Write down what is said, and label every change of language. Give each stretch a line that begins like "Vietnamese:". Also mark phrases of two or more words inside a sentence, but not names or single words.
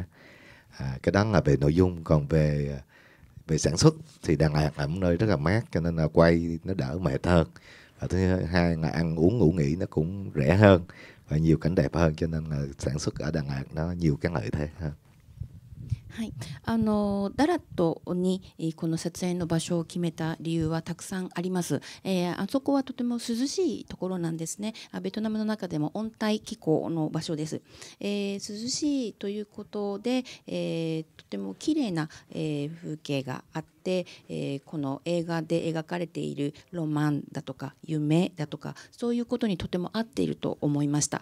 Vietnamese: Cái đó là về nội dung. Còn về sản xuất thì Đà Lạt là một nơi rất là mát, cho nên là quay nó đỡ mệt hơn. Và thứ hai là ăn uống ngủ nghỉ nó cũng rẻ hơn và nhiều cảnh đẹp hơn, cho nên là sản xuất ở Đà Lạt nó nhiều cái lợi thế hơn.
Japanese: はい、ダラットにこの撮影の場所を決めた理由はたくさんあります。あそこはとても涼しいところなんですね。ベトナムの中でも温帯気候の場所です。涼しいということで、とても綺麗な、風景があって、この映画で描かれているロマンだとか夢だとかそういうことにとても合っていると思いました。